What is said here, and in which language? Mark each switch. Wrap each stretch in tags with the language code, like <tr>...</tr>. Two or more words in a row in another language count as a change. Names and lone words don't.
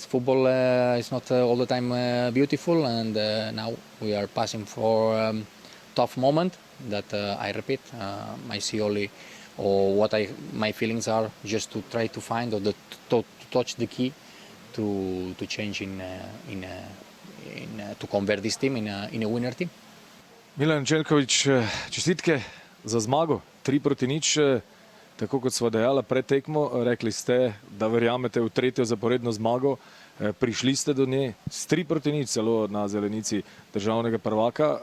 <en>Football is not all the time beautiful, and now we are passing for tough moment that I repeat, I see only, or what my feelings are, just to try to find, or to touch the key to change to convert this team in a winner team.</en> <sl>Milan Željković, čestitke za zmago, 3-0, tako kot sva dejala pred tekmo. Rekli ste, da verjamete v tretjo zaporedno zmago. Prišli ste do nje s 3-0 celo na zelenici državnega prvaka.</sl>